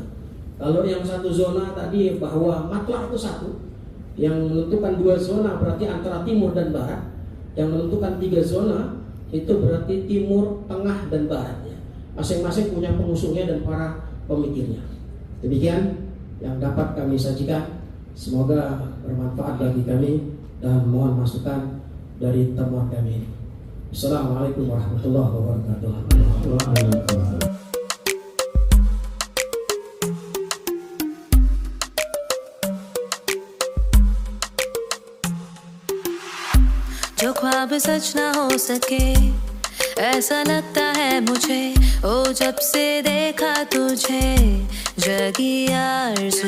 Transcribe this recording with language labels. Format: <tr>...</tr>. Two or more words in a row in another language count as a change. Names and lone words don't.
<id>Kalau yang 1 zona tadi bahwa matlah itu 1, yang menentukan 2 zona berarti antara timur dan barat, yang menentukan 3 zona itu berarti timur, tengah, dan barat. Masing-masing punya pengusungnya dan para pemikirnya. Demikian yang dapat kami sajikan. Semoga bermanfaat bagi kami dan mohon masukan dari temuan kami ini.</id> <ar>السلام عليكم ورحمة الله وبركاته.</ar> <hi>जो ख्वाब सच ना हो सके ऐसा लगता है मुझे, ओ जब से देखा तुझे जगी आरज़ू।</hi>